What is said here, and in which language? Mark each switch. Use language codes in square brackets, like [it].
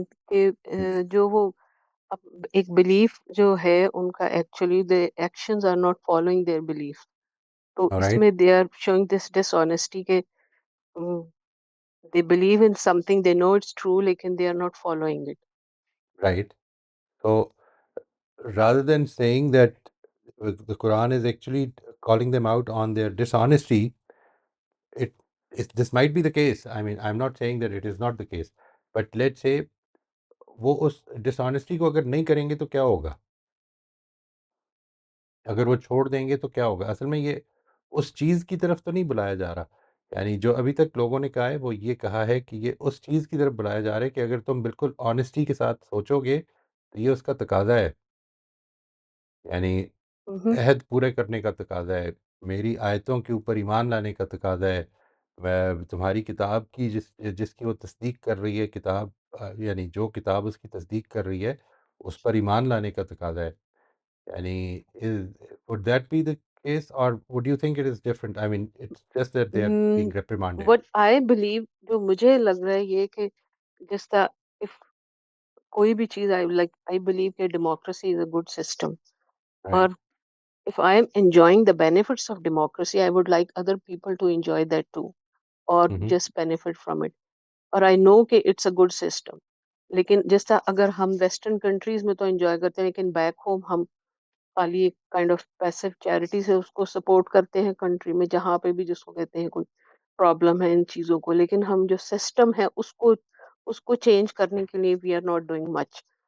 [ur] کہ جو وہ ایک بلیف جو ہے ان کا actually [en] the actions are not following their belief. [ur] تو [en] All [ur] اس [en] right. میں they are showing this dishonesty کہ they believe in something, they know it's true لیکن they are not following it. Right. So rather than saying that the Quran is actually calling them out on their dishonesty, this might be the case. I mean, I'm not saying that it is not the case, but let's say [ur] وہ اس ڈسانیسٹی کو اگر نہیں کریں گے تو کیا ہوگا، اگر وہ چھوڑ دیں گے تو کیا ہوگا. اصل میں یہ اس چیز کی طرف تو نہیں بلایا جا رہا. یعنی جو ابھی تک لوگوں نے کہا ہے وہ یہ کہا ہے کہ یہ اس چیز کی طرف بلایا جا رہا ہے کہ اگر تم بالکل آنیسٹی کے ساتھ سوچو گے تو یہ اس کا تقاضا ہے. یعنی مہم، عہد پورے کرنے کا تقاضا ہے، میری آیتوں کے اوپر ایمان لانے کا تقاضا ہے. میں تمہاری کتاب کی جس کی وہ تصدیق کر رہی ہے، کتاب یعنی جو کتاب اس کی تصدیق کر رہی ہے اس پر ایمان لانے کا تقاضا ہے. [en] یعنی would that be the case or would you think it is different? I mean, it's just that they are being reprimanded. what I believe [ur] جو مجھے لگ رہا ہے یہ کہ جس طرح if کوئی بھی چیز I believe کہ [en] democracy is a good system Right. اور if I am enjoying the benefits of democracy I would like other people to enjoy that too or Mm-hmm. just benefit from it اور I know کہ it's a good system. [ur] لیکن جس طرح اگر ہم western countries میں تو enjoy کرتے ہیں لیکن بیک ہوم ہم خالی ایک کائنڈ آف پیسو چیریٹی سے اس کو سپورٹ کرتے ہیں کنٹری میں جہاں پہ بھی جس کو کہتے ہیں کوئی پرابلم ہے ان چیزوں کو. لیکن ہم جو سسٹم ہے اس کو چینج کرنے کے لیے [en] We are not doing much.